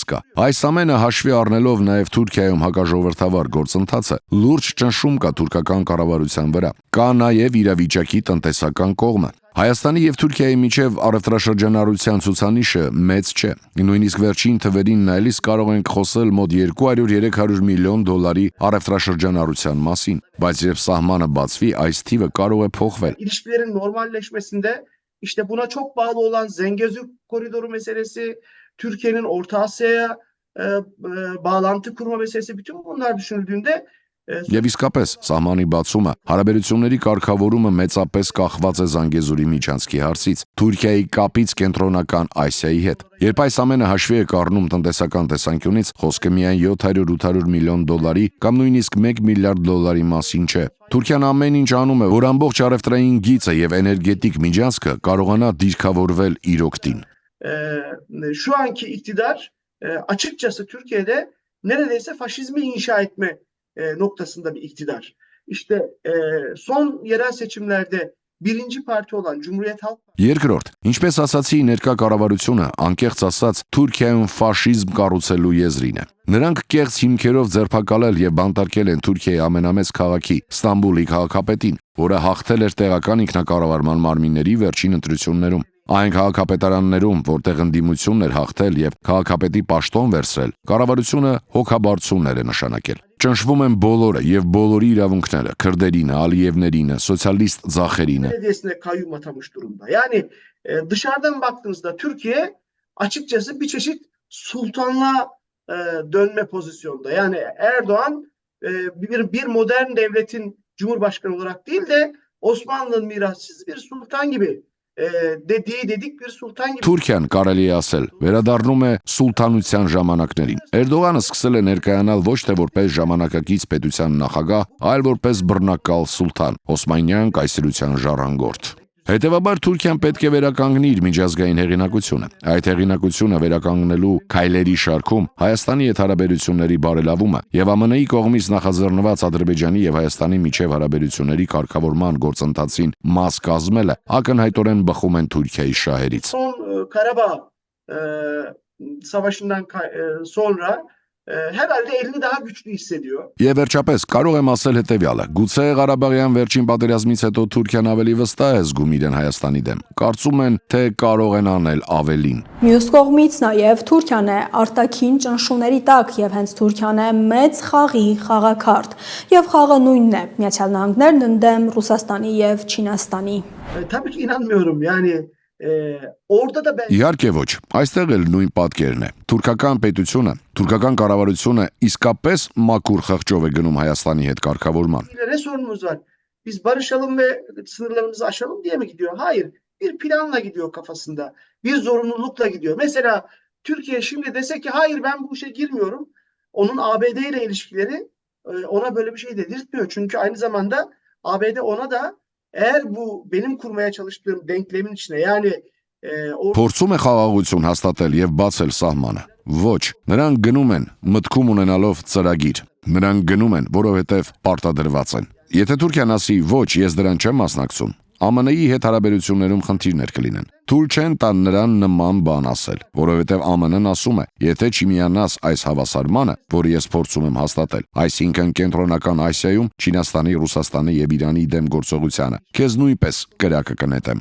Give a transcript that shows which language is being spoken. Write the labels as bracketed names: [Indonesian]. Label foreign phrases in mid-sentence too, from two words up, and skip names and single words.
[Armenian] կա։ Այս ամենը հաշվի առնելով նաև Թուրքիայում հակաժողովրդավար գործընթացը, լուրջ ճնշում կա թուրքական կառավարության վրա։ Կա նաև իրավիճակի տնտեսական կողմը։ Հայաստանի եւ Թուրքիայի միջև առևտրաշրջանառության ցուցանիշը մեծ չէ։ Նույնիսկ վերջին թվերին նայելիս կարող ենք խոսել մոտ 200-300 միլիոն դոլարի առևտրաշրջանառության մասին, բայց երբ սահմանը բացվի, այս թիվը կարող է փոխվել։ [Turkish] İlişkilerin normalleşmesinde işte buna çok bağlı olan Zengezur koridoru meselesi, Türkiye'nin Orta Asya'ya bağlantı kurma meselesi, bütün bunlar düşünüldüğünde [Armenian] Եվ իսկապես, սահմանի բացումը, հարաբերությունների կարգավորումը մեծապես կախված է Զանգեզուրի միջանցքի հարցից, Թուրքիայի կապից կենտրոնական Ասիայի հետ։ Երբ այս ամենը հաշվի է առնում տնտեսական տեսանկյունից, խոսքը միայն 700-800 միլիոն դոլարի կամ նույնիսկ 1 միլիարդ դոլարի մասին չէ։ Թուրքիան amեն ինչ անում է, որ ամբողջ առևտրային գիծը եւ էներգետիկ միջանցքը կարողանա դիրքավորվել իր օգտին։ [Turkish] Şu anki iktidar açıkçası Türkiye'de neredeyse faşizmi inşa etme noktasında bir iktidar. İşte son yerel seçimlerde birinci parti olan Cumhuriyet Halk [Armenian] Երկրորդ, ինչպես ասացի, ներկա կառավարությունը անկեղծ ասած Թուրքիայում ֆաշիզմ կառուցելու եզրին է։ Նրանք կեղծ հիմքերով ձերբակալել եւ բանտարկել են Թուրքիայի ամենամեծ քաղաքի Ստամբուլի քաղաքապետին, որը հաղթել էր տեղական ինքնակառավարման մարմինների վերջին ընտրություններում։ Այն քաղաքապետարաններում, որտեղ ընդդիմությունն էր հաղթել եւ քաղաքապետի պաշտոն վերցրել, կառավարությունը հոգաբարձություններ է նշանակել։ Ճնշվում են բոլորը եւ բոլորի իրավունքները, քրդերինը, ալիևներինը, սոցիալիստ ձախերինը։ [Turkish] Belediyesine kayyum atamış durumda. Yani dışarıdan baktığınızda Türkiye açıkçası bir çeşit sultanlığa dönme pozisyonda. Yani Erdoğan bir modern devletin cumhurbaşkanı olarak değil de Osmanlı'nın mirasçısı bir sultan gibi dedik bir sultan gibi. [Armenian] Թուրքիան կարելի է ասել վերադառնում է սուլթանության ժամանակներին։ Էրդողանը սկսել է ներկայանալ ոչ թե որպես ժամանակակից պետության նախագահ, այլ որպես բռնակալ սուլթան, Օսմանյան կայսրության ժառանգորդ։ Հետևաբար Թուրքիան պետք է վերականգնի իր միջազգային հեղինակությունը։ Այդ հեղինակությունը վերականգնելու քայլերի շարքում Հայաստանի հետ հարաբերությունների բարելավումը եւ ԱՄՆ-ի կողմից նախաձեռնված Ադրբեջանի եւ Հայաստանի միջև հարաբերությունների կարգավորման գործընթացին մաս կազմելը ակնհայտորեն բխում են Թուրքիայի şahերից։ [Turkish] Son Karabağ Savaşı'ndan sonra herhalde elini daha güçlü hissediyor. [Armenian] Եվ վերջապես կարող եմ ասել հետևյալը. Գուցե Ղարաբաղյան վերջին պատերազմից հետո Թուրքիան ավելի վստահ է զգում իրեն Հայաստանի դեմ։ Կարծում են, թե կարող են անել ավելին։ Մյուս կողմից նաև Թուրքիան է արտաքին ճնշումների տակ եւ հենց Թուրքիան է մեծ խաղի խաղակարդ եւ խաղը նույնն է Միացյալ Նահանգներն ընդդեմ Ռուսաստանի եւ Չինաստանի։ [Turkish] Tabii ki inanmıyorum yani orada da ben [Armenian] Իհարկե ոչ, այստեղ էլ նույն պատկերն է։ Թուրքական պետությունը, թուրքական կառավարությունը իսկապես մաքուր խղճով է գնում Հայաստանի հետ կարգավորման։ [Turkish] ne sorunumuz var? Biz barışalım ve sınırlarımızı aşalım diye mi gidiyor? Hayır. Bir planla gidiyor kafasında. Bir zorunlulukla gidiyor. Mesela Türkiye şimdi dese ki hayır ben bu işe girmiyorum. Onun ABD ile ilişkileri ona böyle bir şey dedirtmiyor. Çünkü aynı zamanda ABD ona da eğer bu benim kurmaya çalıştığım denklemin içine yani [Armenian] Փորձում է խաղաղություն հաստատել եւ բացել սահմանը։ Ոչ, նրանք գնում են մտքում ունենալով ծրագիր։ Նրանք գնում են, որովհետեւ պարտադրված են։ Եթե Թուրքիան ասի ոչ, ես դրան չեմ մասնակցում, ԱՄՆ-ի հետ հարաբերություններում խնդիրներ կլինեն։ Թույլ չեն տան նրան նման բան ասել, որովհետև ԱՄՆ-ն ասում է, եթե չմիանաս այս հավասարմանը, որը ես փորձում եմ հաստատել, այսինքն Կենտրոնական Ասիայում Չինաստանի, Ռուսաստանի եւ Իրանի դեմ գործողությանը, քեզ նույնպես կրակը կնետեմ։